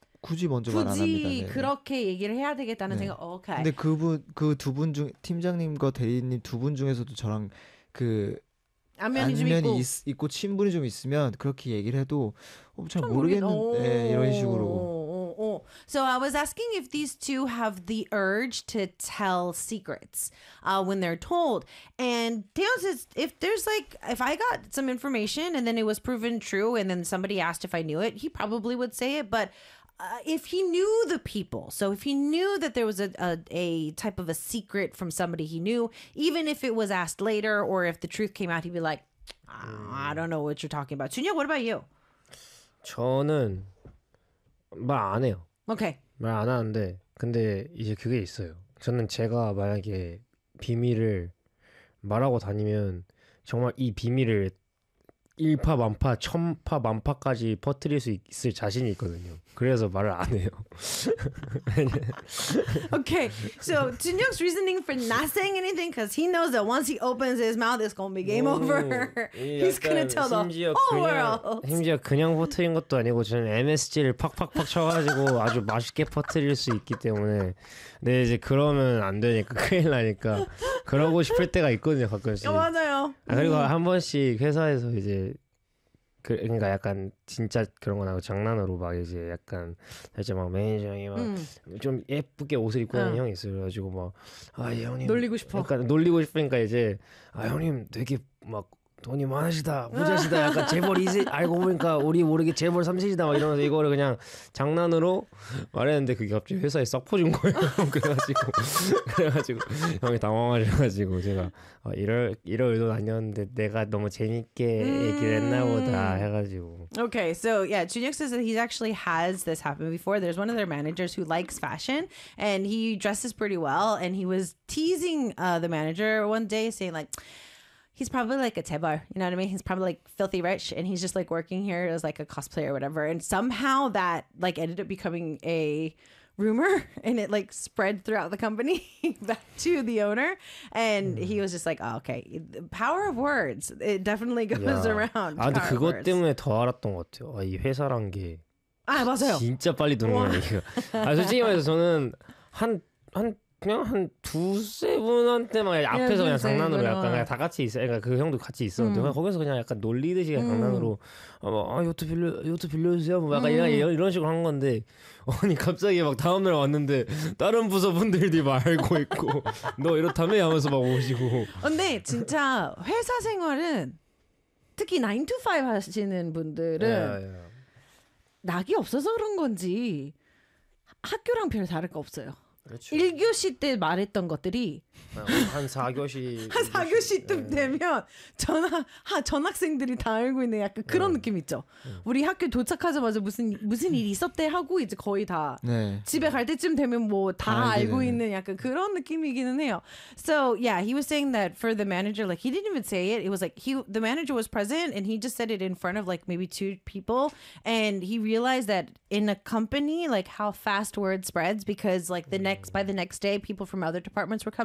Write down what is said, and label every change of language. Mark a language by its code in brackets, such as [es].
[ko] 굳이 먼저 말 안 합니다. 굳이 그렇게 얘기를 해야 되겠다는 네. 생각. 오케이. 근데 그 두 분 중 팀장님과 대리님 두 분 중에서도 저랑 그 안면이 있고 친분이 좀 있으면 그렇게 얘기를 해도 잘 모르겠는데 이런 식으로. [en] So I was asking if these two have the urge to tell secrets when they're told. And Deon says, if I got some information and then it was proven true and then somebody asked if I knew it, he probably would say it. But if he knew the people, so if he knew that there was a type of a secret from somebody he knew, even if it was asked later or if the truth came out, he'd be like, I don't know what you're talking about. Chunhyuk, what about you? [ko] 저는 말 안 해요. [en] Okay. [ko] 말 안 하는데, 근데 이제 그게 있어요. 저는 제가 만약에 비밀을 말하고 다니면 정말 이 비밀을 일파만파, 천파만파까지 퍼뜨릴 수 있을 자신이 있거든요. 그래서 말을 안 해요. [en] Okay, so Junhyuk's reasoning for not saying anything because he knows that once he opens his mouth, it's gonna be game over. He's gonna tell the whole world. [ko] 심지어 그냥 퍼뜨린 것도 아니고 저는 MSG를 팍팍팍 쳐가지고 아주 맛있게 퍼뜨릴 수 있기 때문에 근데 이제 그러면 안 되니까 큰일 나니까 그러고 싶을 때가 있거든요, 가끔씩. 맞아요. 아, 그리고 한 번씩 회사에서 이제 그러니까 약간 진짜 그런 거 나고 장난으로 막 이제 약간 살짝 막 매니저 형이 막 좀 예쁘게 옷을 입고 있는 형이 있어가지고 막 아 형님 놀리고 싶어 약간 놀리고 싶으니까 이제 아 형님 되게 막 돈이 많으시다 부자시다 약간 재벌 이세 알고 보니까 우리 모르게 재벌 3세시다 막 이러면서 이거를 그냥 장난으로 말했는데 그게 갑자기 회사에 싹 퍼진 거예요. 그래가지고 형이 당황하셔가지고 제가 이럴 의도는 아니었는데 내가 너무 재밌게 얘기를 했나 보다 해가지고. [en] Okay, so yeah, Junhyuk says that he actually has this happen before. There's one of their managers who likes fashion and he dresses pretty well and he was teasing the manager one day saying like, he's probably like a tebar, you know what I mean? He's probably like filthy rich and he's just like working here as like a cosplayer or whatever. And somehow that like ended up becoming a rumor and it like spread throughout the company back to the owner. And he was just like, oh, okay, the power of words. It definitely goes around. [ko] 아, 근데 그것 때문에 더 알았던 것 같아요. 아, 이 회사란 게 아, 맞아요. 진짜 빨리 도는 거예요. 아, 솔직히 말해서 저는 그냥 한 두세 분한테 막 앞에서 그냥 장난으로 약간 그냥 다 같이 있어. 그러니까 그 형도 같이 있었는데 그냥 거기서 그냥 약간 놀리듯이 장난으로 요트 빌려주세요. 뭐 약간 이런 식으로 한 건데 아니 갑자기 막 다음날 왔는데 다른 부서 분들도 막 알고 있고 너 이렇다며? 하면서 막 오시고 근데 진짜 회사 생활은 특히 9-to-5 하시는 분들은 낙이 없어서 그런 건지 학교랑 별 다를 거 없어요. 그렇죠. 1교시 때 말했던 것들이 한 4교시 한 4교시 때 되면 전학생들이 다 알고 있는 약간 그런 느낌 있죠. 우리 학교 도착하자마자 무슨 일이 있었대 하고 이제 거의 다 네. 집에 갈 때쯤 되면 뭐 다 알고 있는 약간 그런 느낌이기는 해요. [en] So yeah, he was saying that for the manager, like he didn't even say it. It was like the manager was present and he just said it in front of like maybe two people and he realized that in a company like how fast word spreads because like the next day people from other departments were coming up and saying stuff like that. So I was like, yeah, I feel that whether it is they like